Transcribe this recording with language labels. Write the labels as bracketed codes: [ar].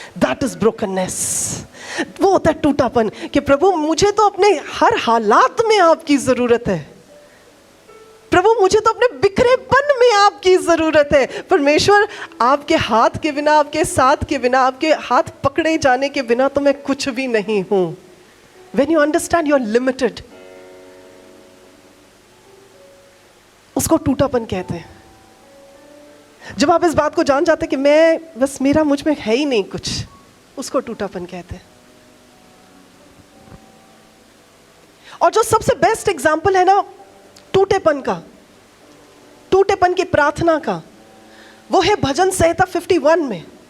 [en] That is brokenness. [hi] वो होता है टूटापन कि प्रभु मुझे तो अपने हर हालात में आपकी जरूरत है, प्रभु मुझे तो अपने बिखरेपन में आपकी जरूरत है। परमेश्वर आपके हाथ के बिना, आपके साथ के बिना, आपके हाथ पकड़े जाने के बिना तो मैं कुछ भी नहीं हूं। [en] When you understand you are limited, [hi] उसको टूटापन कहते हैं। जब आप इस बात को जान जाते कि मैं बस मेरा मुझ में है ही नहीं कुछ, उसको टूटापन कहते हैं। और जो सबसे बेस्ट एग्जाम्पल है ना टूटेपन का, टूटेपन की प्रार्थना का, वो है भजन संहिता 51 में।